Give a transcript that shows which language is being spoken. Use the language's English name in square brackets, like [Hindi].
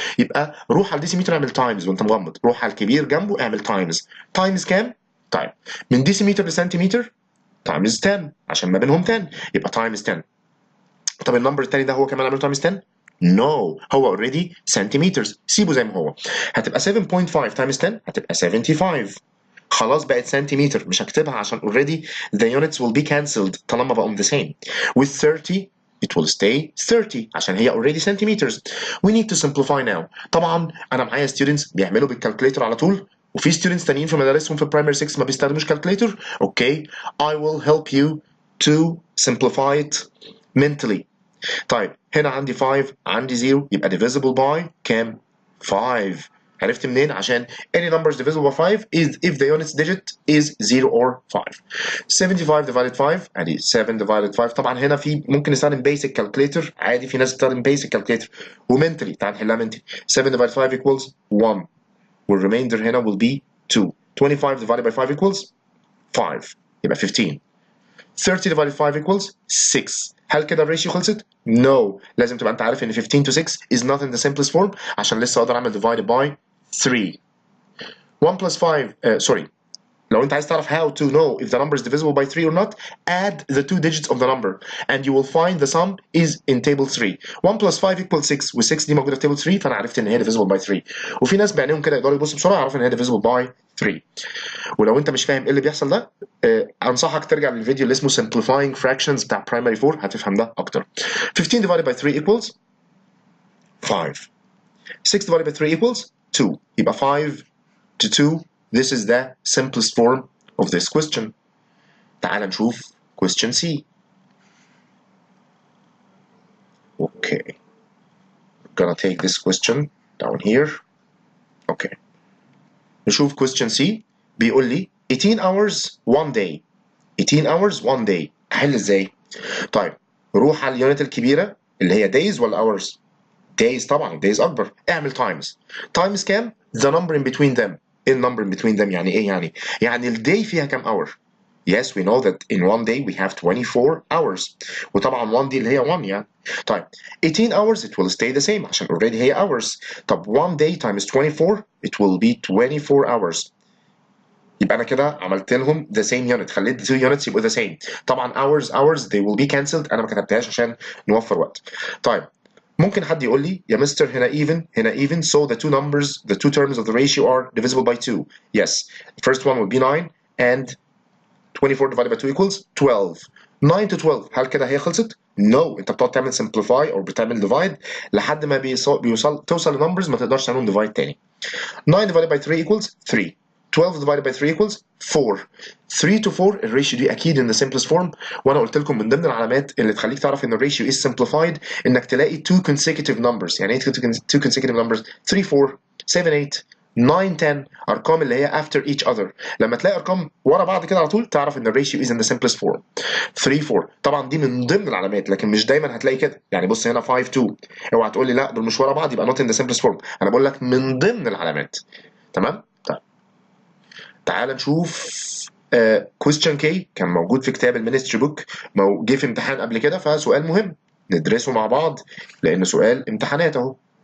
[Arabic] يبقى روح على الديسيمتر اعمل تايمز وانت مغمض، روح على الكبير جنبه اعمل تايمز. تايمز كام؟ طيب من ديسيمتر لسنتيمتر تايمز 10 عشان ما بينهم 10 يبقى تايمز 10. طب النمبر التاني ده هو كمان عمل تايمز 10؟ نو هو اوريدي سنتيمترز، سيبه زي ما هو. هتبقى 7.5 تايمز 10 هتبقى 75. خلاص بقت سنتيمتر، مش هكتبها عشان [English] already the units will be cancelled [Arabic] طالما بقوا [English] the same. With 30 it will stay 30 [Arabic] عشان هي [English] already centimeters. We need to simplify now. [Arabic] طبعا انا معايا students بيعملوا بالكالكوليتر على طول، وفي students تانيين في مدارسهم في primary 6 ما بيستخدموش كالكوليتر. اوكي [English] I will help you to simplify it mentally. [Arabic] طيب هنا عندي 5 عندي 0 يبقى [English] divisible by [Arabic] كام؟ 5. عرفت منين؟ عشان [English] any numbers divisible by 5 is if the units digit is 0 or 5. 75 divided 5 ادي 7 divided 5. [Arabic] طبعا هنا في ممكن نستخدم basic calculator عادي، في ناس بتستخدم basic calculator ومنتلي. تعال نحلها mentally. [English] 7 divided 5 equals 1 [Arabic] والremainder هنا [English] will be 2. 25 divided by 5 equals 5 يبقى 15. 30 divided 5 equals 6. [Arabic] هل كده الريشيو خلصت؟ No. لازم تبقى انت عارف ان [English] 15 to 6 is not in the simplest form [Arabic] عشان لسه اقدر اعمل [English] divided by 3. 1 plus 5 [Arabic] لو انت عايز تعرف [English] how to know if the number is divisible by 3 or not, add the two digits of the number and you will find the sum is in table 3. 1 plus 5 equals 6 [Arabic] و6 دي موجوده في table 3 فانا عرفت ان هي divisible by 3. وفي ناس بعينيهم كده يقدروا يبصوا بسرعه يعرفوا ان هي [English] divisible by 3. [Arabic] ولو انت مش فاهم ايه اللي بيحصل ده انصحك ترجع للفيديو اللي اسمه [English] simplifying fractions [Arabic] بتاع primary 4 هتفهم ده اكتر. [English] 15 divided by 3 equals 5. 6 divided by 3 equals 2. [Arabic] يبقى 5 to 2. [English] This is the simplest form of this question. [Arabic] تعال نشوف question C. [English] Okay. I'm gonna take this question down here. Okay. نشوف question C. بيقول لي 18 hours one day. 18 hours one day. [Arabic] أحل إزاي؟ طيب روح على اليونت الكبيرة اللي هي days ولا hours؟ days طبعا days أكبر. اعمل times. [English] times كام؟ the number in between them. ايه النمبر in between them يعني ايه يعني؟ [Arabic] يعني الداي فيها كام اور؟ [English] Yes we know that in one day we have 24 hours. [Arabic] وطبعا 1 دي اللي هي 1 يعني. [English] طيب 18 hours it will stay the same عشان already هي hours. طب 1 day times 24 it will be 24 hours. [Arabic] يبقى انا كده عملت لهم [English] the same unit، [Arabic] خليت [English] the two units [Arabic] يبقوا the same. طبعا hours [English] they will be cancelled، [Arabic] انا ما كتبتهاش عشان نوفر وقت. طيب ممكن حد يقول لي يا مستر هنا [English] even so the two numbers the two terms of the ratio are divisible by 2. Yes, the first one will be 9 and 24 divided by 2 equals 12. [Arabic] 9 to 12 هل كده هي خلصت؟ No. انت بتقعد تعمل simplify او بتعمل divide لحد ما توصل لنمبرز ما تقدرش تعملهم divide تاني. [English] 9 divided by 3 equals 3. 12 divided by 3 equals 4. [Arabic] 3 to 4 الريشيو دي اكيد [English] in the simplest form، [Arabic] وانا قلت لكم من ضمن العلامات اللي تخليك تعرف ان الريشيو [English] is simplified [Arabic] انك تلاقي [English] two consecutive numbers. [Arabic] يعني ايه [English] two consecutive numbers؟ 3 4 7 8 9 10 [Arabic] ارقام اللي هي [English] after each other. [Arabic] لما تلاقي ارقام ورا بعض كده على طول تعرف ان الريشيو [English] is in the simplest form. [Arabic] 3 4 طبعا دي من ضمن العلامات لكن مش دايما هتلاقي كده. يعني بص هنا 5 2 اوعى تقول لي لا دول مش ورا بعض يبقى [English] not in the simplest form. [Arabic] انا بقول لك من ضمن العلامات. تمام؟ طيب تعال نشوف question K كان موجود في كتاب المينستري بوك، جه في امتحان قبل كده فسؤال مهم ندرسه مع بعض لأنه سؤال امتحانات أهو.